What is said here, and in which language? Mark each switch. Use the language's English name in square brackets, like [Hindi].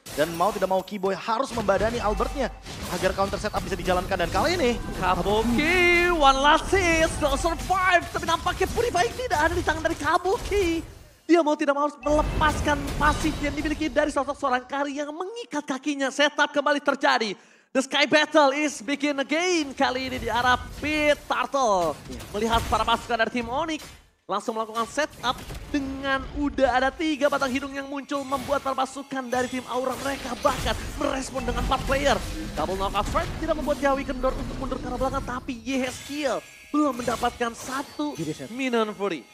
[Indonesian] Dan mau tidak mau Keyboy harus membadani Albertnya agar counter setup bisa dijalankan. Dan kali ini [English] Kabuki, one last hit, still survive. [Indonesian] Tapi nampaknya Purify tidak ada di tangan dari Kabuki. Dia mau tidak mau harus melepaskan pasif yang dimiliki dari sosok seorang Kari yang mengikat kakinya. Setup kembali terjadi. [English] The Sky Battle is begin again. [Indonesian] Kali ini di arah Pit Turtle. Melihat para pasukan dari tim Onyx langsung melakukan setup dengan udah ada 3 batang hidung yang muncul membuat para pasukan dari tim Aura mereka bahkan merespon dengan 4 player. Double knockout strike tidak membuat Yawi kendor untuk mundur ke arah belakang, tapi Yehezkiel belum mendapatkan satu Minon Fury.